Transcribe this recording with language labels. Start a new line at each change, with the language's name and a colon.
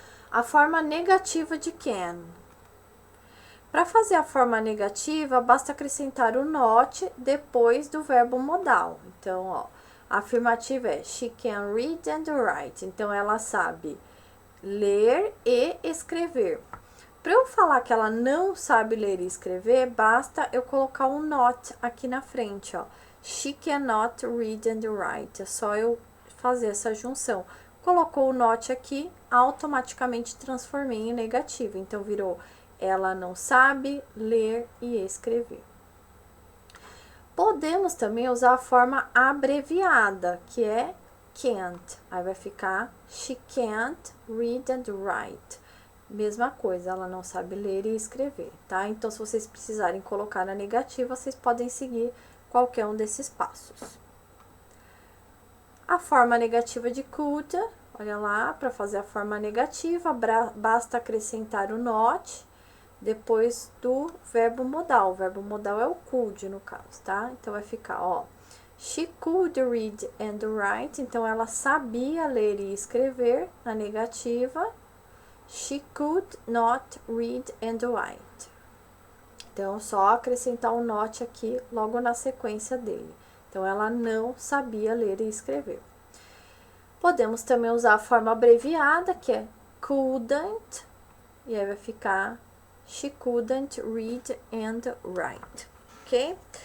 Portuguese: A forma negativa de can. Para fazer a forma negativa, basta acrescentar o not depois do verbo modal. Então, ó, a afirmativa é
English: she can read and write.
Portuguese: Então, ela sabe ler e escrever. Para eu falar que ela não sabe ler e escrever, basta eu colocar um not aqui na frente, ó.
English: She cannot read and write.
Portuguese: É só eu fazer essa junção. Colocou o not aqui, automaticamente transformei em negativo. Então, virou ela não sabe ler e escrever. Podemos também usar a forma abreviada, que é can't. Aí vai ficar
English: she can't read and write.
Portuguese: Mesma coisa, ela não sabe ler e escrever, tá? Então, se vocês precisarem colocar na negativa, vocês podem seguir qualquer um desses passos. A forma negativa de could Olha lá, para fazer a forma negativa, basta acrescentar o not depois do verbo modal. O verbo modal é o could, no caso, tá? Então, vai ficar, ó.
English: She could read and write.
Portuguese: Então, ela sabia ler e escrever, na negativa.
English: She could not read and write.
Portuguese: Então, só acrescentar o not aqui, logo na sequência dele. Então, ela não sabia ler e escrever. Podemos também usar a forma abreviada, que é couldn't, e aí vai ficar
English: she couldn't read and write, ok?